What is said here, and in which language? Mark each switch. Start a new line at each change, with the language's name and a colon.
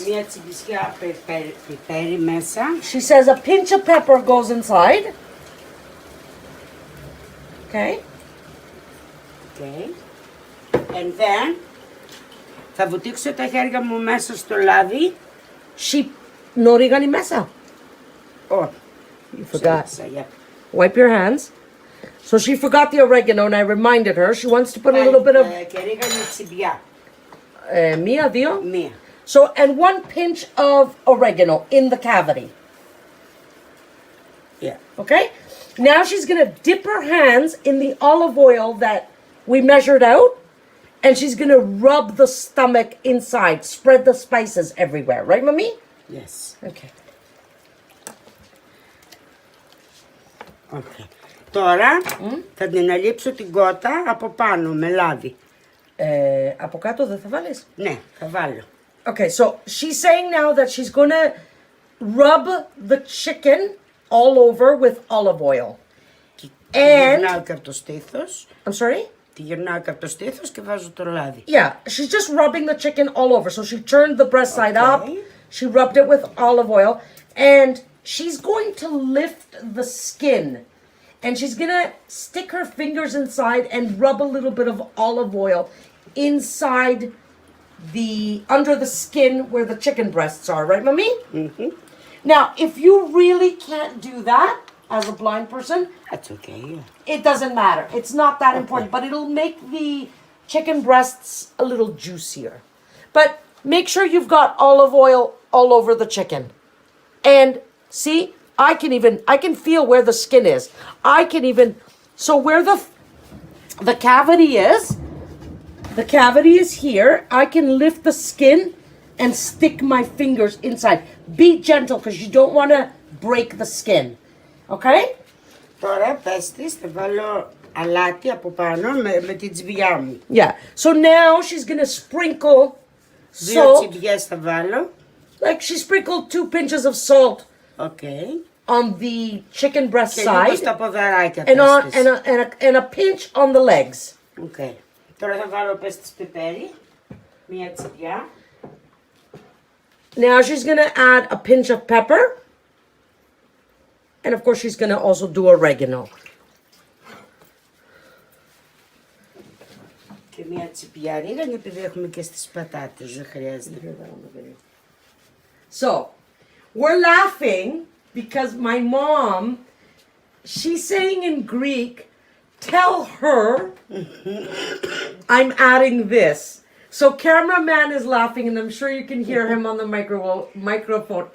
Greek: Μια τσιμπησιά πιπέρι μέσα.
English: She says a pinch of pepper goes inside. Okay. Okay. And then
Greek: θα βουτήξω τα χέρια μου μέσα στο λάδι. She νορίγανη μέσα.
English: Oh, You forgot. Yeah. Wipe your hands. So she forgot the oregano and I reminded her. She wants to put a little bit of
Greek: Και ρίγανη τσιμπιά. μία, δύο. Μία.
English: So, and one pinch of oregano in the cavity. Yeah. Okay? Now she's going to dip her hands in the olive oil that we measured out. And she's going to rub the stomach inside. Spread the spices everywhere. Right, mommy? Yes. Okay. Okay.
Greek: Τώρα θα την αλείψω την κότα από πάνω με λάδι. Από κάτω δεν θα βάλεις? Ναι, θα βάλω.
English: Okay, so she's saying now that she's going to rub the chicken all over with olive oil.
Greek: Τη γυρνάω και από το στήθος.
English: I'm sorry?
Greek: Τη γυρνάω και από το στήθος και βάζω το λάδι.
English: Yeah, she's just rubbing the chicken all over. So she turned the breast side up. She rubbed it with olive oil. And she's going to lift the skin. And she's going to stick her fingers inside and rub a little bit of olive oil inside under the skin where the chicken breasts are. Right, mommy? Mm-hmm. Now, if you really can't do that as a blind person, That's okay, yeah. it doesn't matter. It's not that important, but it'll make the chicken breasts a little juicier. But make sure you've got olive oil all over the chicken. And see, I can feel where the skin is. So where the cavity is here. I can lift the skin and stick my fingers inside. Be gentle because you don't want to break the skin. Okay?
Greek: Τώρα πες της, θα βάλω αλάτι από πάνω με την τσιμπιά μου.
English: Yeah. So now she's gonna sprinkle
Greek: Δύο
English: salt.
Greek: τσιμπιές θα βάλω.
English: Like she sprinkled 2 pinches of salt Okay. on the chicken breast
Greek: Και λίγο
English: side
Greek: στα ποδαράκια
English: and on
Greek: πες της.
English: and a pinch on the legs. Okay.
Greek: Τώρα θα βάλω πες της πιπέρι. Μία τσιμπιά.
English: Now she's gonna add a pinch of pepper. And of course she's gonna also do oregano.
Greek: Και μία τσιπιά ρίγανη επειδή έχουμε και στις πατάτες. Δεν χρειάζεται.
English: So, we're laughing because my mom, she's saying in Greek, tell her I'm adding this. So cameraman is laughing and I'm sure you can hear him on the microphone.